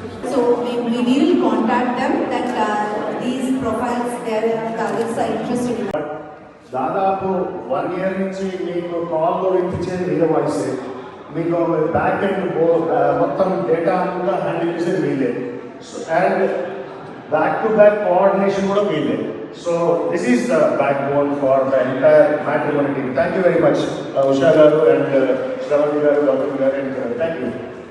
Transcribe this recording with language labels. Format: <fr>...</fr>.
<en>So we will contact them that these profiles their targets are interested in.</en> <te>దాదాపు 1 year నుంచి మీకు కాల్లో ఇప్పించేది వీళ్ళ వాయిసే, మీకు బ్యాక్ ఎండ్ మొత్తం డేటా అంతా హ్యాండిల్ చేసేది వీళ్ళే.</te> <en>and back-to-back coordination</en> <te>kuda veele.</te> <en>So this is the backbone for the entire matrimony team. Thank you very much Usha garu and Shravanti garu, Gautami garu, and thank you.</en>